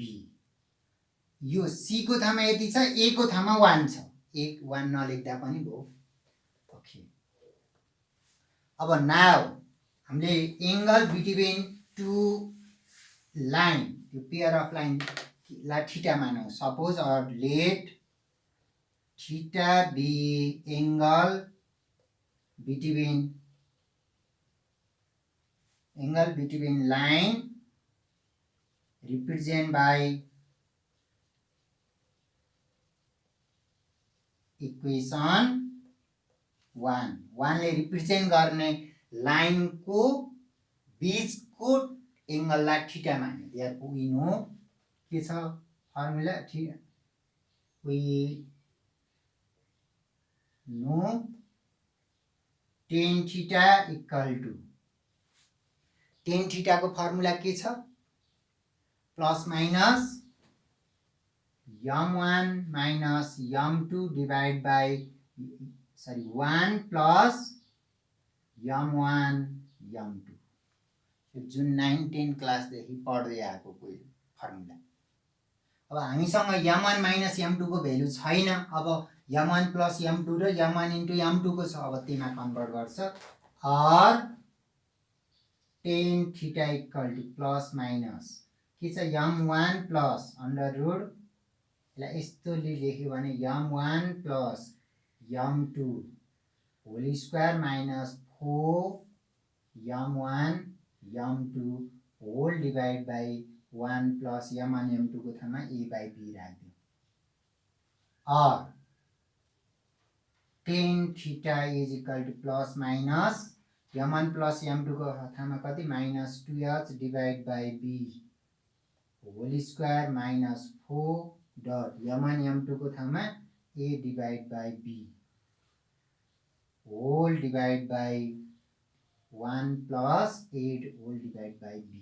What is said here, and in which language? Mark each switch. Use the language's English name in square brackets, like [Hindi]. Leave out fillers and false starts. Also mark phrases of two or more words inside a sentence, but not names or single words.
[Nepali] यो c को ठाउँमा यति छ, a को ठाउँमा 1 छ। 1 नलेख्दा पनि भयो। ओके, अब नाउ हामीले [English] angle between two line [Nepali] यो [English] pair of line [Nepali] ला थीटा मानौँ। [English] suppose और let theta be angle between line represent by equation 1 [Nepali] ले रिप्रेजेंट गर्ने लाइन को बीच को एंगल ला थीटा माने। [English] therefore we know [Nepali] के छ [English] फर्मुला we know tan theta equal to tan theta [Nepali] को फर्मुला के छ [English] plus minus m1 minus m2 divide by 1 plus m1 m2 [Nepali] जुन 9-10 क्लासदेखि पढ्दै आएको कोही फर्मुला। अब हामीसँग [English] m1 minus m2 [Nepali] को भ्यालु छैन। अब [English] m1 plus m2 [Nepali] र [English] m1 into m2 [Nepali] को छ। अब त्यसमा कन्भर्ट गर्छ [English] और tan theta equal to plus minus [Nepali] के छ [English] m1 plus under root [Nepali] यसलाई यस्तो लेख्यो भने [English] m1 plus m2 whole square minus 4m1 m2 whole divide by 1 plus m1 m2 [Nepali] को ठाउँमा [English] a by b राख्दियो और tan theta is equal to plus minus m1 plus m2 [Nepali] को ठाउँमा कति [English] minus 2h divide by b whole square minus 4 dot m1 m2 [Nepali] को ठाउँमा [English] a divide by b whole divide by 1 plus 8 whole divide by b.